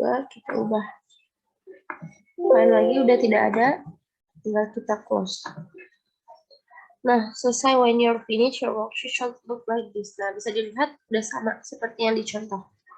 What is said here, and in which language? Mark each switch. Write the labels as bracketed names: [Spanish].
[Indonesian] Kita ubah. Find lagi udah tidak ada, tinggal kita close. Nah, selesai. [English] When you're finished, your worksheet should look like this. [Indonesian] Nah, bisa dilihat udah sama seperti yang dicontoh.